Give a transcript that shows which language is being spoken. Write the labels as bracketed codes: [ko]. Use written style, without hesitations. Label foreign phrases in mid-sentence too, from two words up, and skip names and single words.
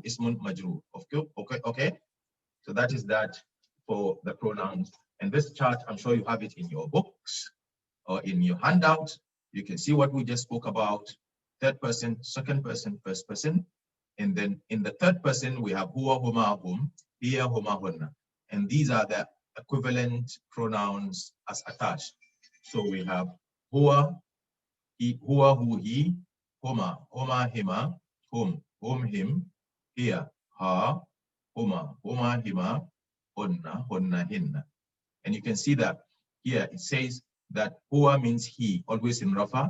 [ar] اسمٌ مجرور. Okay. [en] So that is that for the pronouns. And this chart, I'm sure you have it in your books or in your handout. You can see what we just spoke about. Third person, second person, first person. And then in the third person, we have [ar] هو، هما، هم، هي، هما, [en] hunna. And these are the equivalent pronouns as attached. So we have [ar] هو، ـه, [en] he, huma, [ar] ـهما، ـهم, him, هي، ـها، هما، ـهما، هن، ـهن. [en] And you can see that here it says that huwa means he, always in rafa.